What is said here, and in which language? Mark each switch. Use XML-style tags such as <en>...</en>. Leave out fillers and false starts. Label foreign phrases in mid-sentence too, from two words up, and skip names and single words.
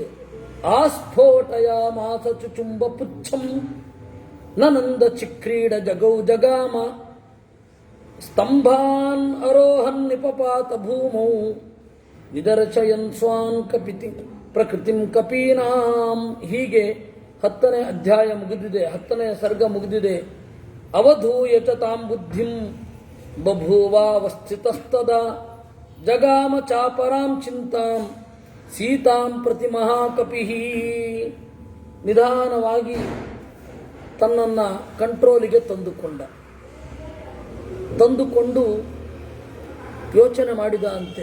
<sa>ಆಸ್ಫೋಟಯ ಮಾಸ ಚುಚುಂಬ ಪುಚ್ಛಂ ನನಂದ ಚಿಕ್ರೀಡ ಜಗೌ ಜಗಾಮ ಸ್ತಂಭಾನ್ ಅರೋಹನ್ ನಿಪಪಾತ ಭೂಮೌ ನಿದರ್ಶಯನ್ ಸ್ವಾನ್ ಕಪಿತಿ ಪ್ರಕೃತಿಂ ಕಪೀನಾಂ.</sa> <kn>ಹೀಗೆ 10ನೇ ಅಧ್ಯಾಯ ಮುಗಿದಿದೆ, 10ನೇ ಸರ್ಗ ಮುಗಿದಿದೆ.</kn> <sa>ಅವಧೂಯ ಚ ತಾಂ ಬುದ್ಧಿಂ ಬಭೂವಾವಸ್ಥಿತಸ್ತದ ಜಗಾಮ ಚಾಪರಾಂ ಚಿಂತಾಂ ಸೀತಾಂ ಪ್ರತಿ ಮಹಾಕಪಿಃ.</sa> <kn>ನಿಧಾನವಾಗಿ ತನ್ನನ್ನು ಕಂಟ್ರೋಲಿಗೆ ತಂದುಕೊಂಡು ಯೋಚನೆ ಮಾಡಿದ ಅಂತೆ.</kn>